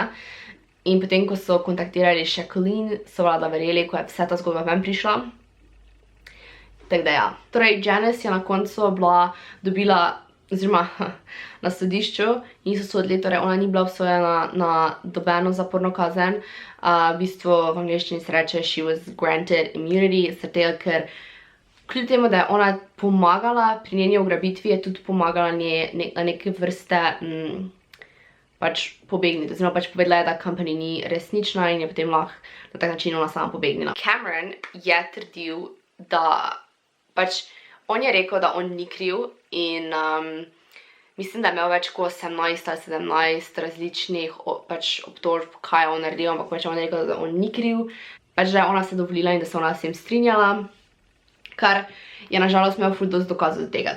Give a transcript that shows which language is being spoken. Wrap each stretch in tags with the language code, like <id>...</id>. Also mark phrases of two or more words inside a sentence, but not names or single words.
<sl>In potem, ko so kontaktirali še Colleen, so vlada verjeli, ko je vse ta zgodba ven prišla. Tako da ja. Torej, Janice je na koncu dobila, oziroma na sodišču, niso sodili, torej ona ni bila obsojena na nobeno zaporno kazen. V bistvu v angleščini se reče</sl> <en>she was granted immunity,</en> <sl>zato ker kljub temu, da je ona pomagala pri njeni ugrabitvi, je tudi pomagala na neke vrste pač pobegniti, oziroma pač povedala je, da Company ni resnična in je potem lahko na tak način ona sama pobegnila. Cameron je trdil, da pač on je rekel, da on ni kriv in mislim, da je imel več kot 18 ali 17 različnih pač obtožb, kaj je on naredil, ampak pač on je rekel, da on ni kriv, pač da je ona se dovolila in da se ona s tem strinjala, kar je nažalost imel ful dosti dokazov do tega.</sl>